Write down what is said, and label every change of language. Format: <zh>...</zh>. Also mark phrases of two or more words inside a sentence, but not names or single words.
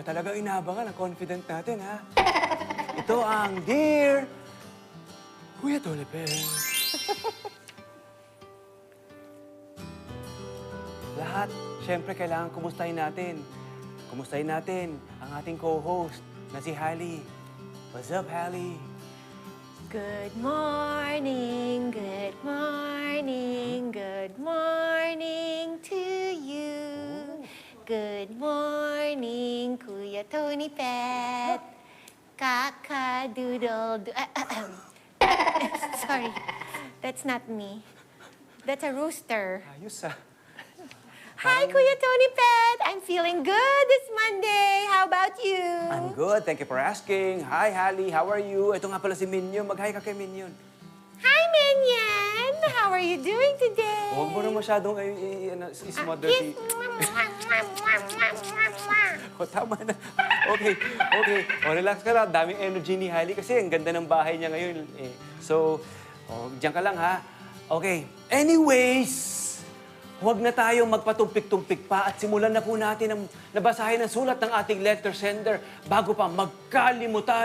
<tl>Talagang inaabangan, ang confident natin, ha? Ito ang Dear Kuya Tolipe. Lahat, syempre kailangan kumustahin natin. Kumustahin natin ang ating co-host na si Hallie.</tl> <en>What's up, Hallie? Good morning, good morning, good morning to you. Good morning, Kuya Tony Pet. Kaka-doodle. Sorry, that's not me. That's a rooster.</en> <tl>Ayos, ah.</tl> <en>Hi, Kuya Tony Pet. I'm feeling good this Monday. How about you? I'm good. Thank you for asking. Hi, Hallie. How are you?</en> <tl>Ito nga pala si Minion. Mag-hi ka kay Minion.</tl> <en>Hi, Minion. How are you doing today?</en> <tl>Huwag mo na masyadong ismother si... O, tama na. Okay. O, relax ka lang. Daming energy ni Hallie kasi ang ganda ng bahay niya ngayon. Eh. So, diyan ka lang, ha? Okay. Anyways, huwag na tayong magpatumpik-tumpik pa at simulan na po natin ang nabasahin ang sulat ng ating</tl> <en>letter sender</en> <tl>bago pa magkalimutan.</tl>